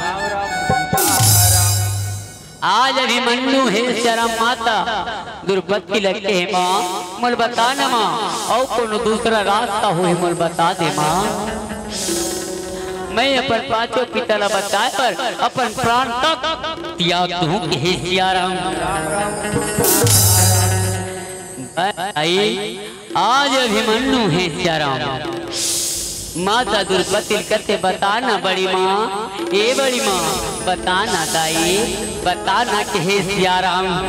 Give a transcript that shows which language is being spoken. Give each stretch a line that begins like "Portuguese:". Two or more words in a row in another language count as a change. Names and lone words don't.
Chhattisgarhi: आज अभिमन्यु हे श्याराम माता द्रौपदी लगते है माँ मोर बता न माँ और कोनो दूसरा रास्ता होई मोर बता दे माँ मैं अपन पांचों पिता ला बताए पर अपन प्राण तक त्याग दूं हे श्याराम आज अभिमन्यु है श्याराम माता द्रौपदी कहते बताना बड़ी माँ ए बड़ी माँ बताना दाई बताना कि हे श्याराम